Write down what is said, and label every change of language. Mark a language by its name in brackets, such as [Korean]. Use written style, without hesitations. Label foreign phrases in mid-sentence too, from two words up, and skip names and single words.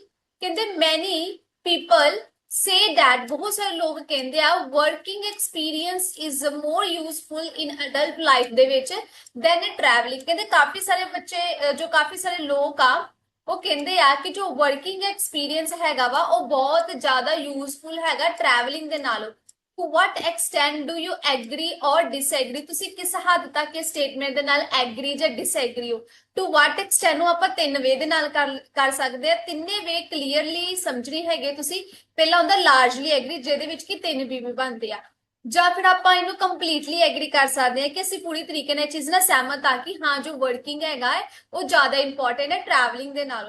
[English] ਕਹਿੰਦੇ many people say that, [Punjabi] ਬਹੁਤ ਸਾਰੇ ਲੋਕ ਕਹਿੰਦੇ ਆ [English] working experience is more useful in adult life [Punjabi] ਦੇ ਵਿੱਚ [English] than travelling. [Punjabi] ਕਹਿੰਦੇ ਕਾਫੀ ਸਾਰੇ ਬੱਚੇ, ਜੋ ਕਾਫੀ ਸਾਰੇ ਲੋਕ ਆ, ਉਹ ਕਹਿੰਦੇ ਆ ਕਿ ਜੋ [English] working experience [Punjabi] ਹੈਗਾ ਵਾ ਉਹ ਬਹੁਤ ਜ਼ਿਆਦਾ ਯੂਜ਼ਫੁਲ ਹੈਗਾ ਟਰੈਵਲਿੰਗ ਦੇ ਨਾਲੋਂ। [English] To what extent do you agree or disagree? [Punjabi] ਤੁਸੀਂ ਕਿਸ ਹੱਦ ਤੱਕ ਇਹ ਸਟੇਟਮੈਂਟ ਦੇ ਨਾਲ ਐਗਰੀ ਜਾਂ ਡਿਸਐਗਰੀ ਹੋ? [English] To what extent [Punjabi] ਨੂੰ ਆਪਾਂ ਤਿੰਨ ਵੇ ਦੇ ਨਾਲ ਕਰ ਸਕਦੇ ਆ। ਤਿੰਨੇ ਵੇ ਕਲੀਅਰਲੀ ਸਮਝਣੀ ਹੈਗੇ ਤੁਸੀਂ। ਪਹਿਲਾ ਹੁੰਦਾ [English] largely agree, [Punjabi] ਜਿਹਦੇ ਵਿੱਚ ਕਿ ਤਿੰਨ ਵੀ ਬਣਦੇ ਆ, ਜਾਂ ਫਿਰ ਆਪਾਂ ਇਹਨੂੰ [English] completely agree [Punjabi] ਕਰ ਸਕਦੇ ਆ ਕਿ ਅਸੀਂ ਪੂਰੀ ਤਰੀਕੇ ਨਾਲ ਇਹ ਚੀਜ਼ ਨਾਲ ਸਹਿਮਤ ਆ ਕਿ ਹਾਂ ਜੋ ਵਰਕਿੰਗ ਹੈਗਾ ਹੈ ਉਹ ਜ਼ਿਆਦਾ ਇੰਪੋਰਟੈਂਟ ਹੈ ਟਰੈਵਲਿੰਗ ਦੇ ਨਾਲੋਂ।